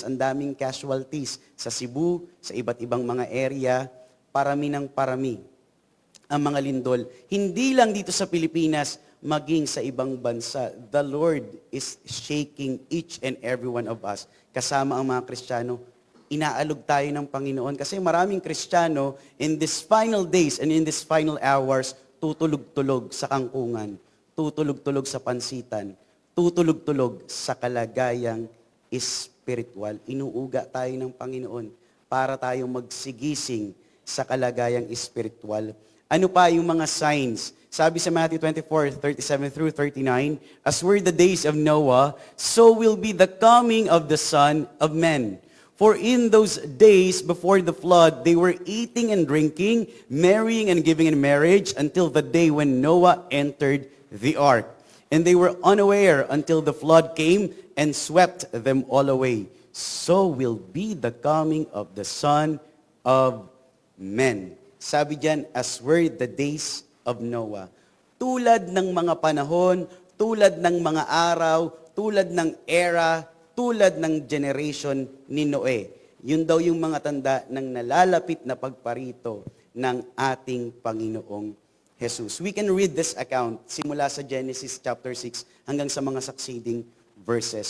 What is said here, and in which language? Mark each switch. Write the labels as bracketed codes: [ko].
[tl] Ang daming casualties sa Cebu, sa iba't ibang mga area, parami ng parami ang mga lindol. Hindi lang dito sa Pilipinas, maging sa ibang bansa. [en] The Lord is shaking each and every one of us. [tl] Kasama ang mga Kristiyano, inaalog tayo ng Panginoon. Kasi maraming Kristiyano, [en] in these final days and in these final hours, [tl] tutulog-tulog sa kangkungan, tutulog-tulog sa pansitan, tutulog-tulog sa kalagayang espiritual. Inuuga tayo ng Panginoon para tayong magsigising sa kalagayang espiritual. Ano pa yung mga signs? Sabi sa [en] Matthew 24:37 through 39, as were the days of Noah, so will be the coming of the Son of Man. For in those days before the flood, they were eating and drinking, marrying and giving in marriage until the day when Noah entered the ark. And they were unaware until the flood came and swept them all away. So will be the coming of the Son of Man. [tl] Sabi diyan, [en] as were the days of Noah. [tl] Tulad ng mga panahon, tulad ng mga araw, tulad ng era, tulad ng generation ni Noe. Yun daw yung mga tanda ng nalalapit na pagparito ng ating Panginoong Jesus. [en] We can read this account [tl] simula sa Genesis chapter 6 hanggang sa mga succeeding verses.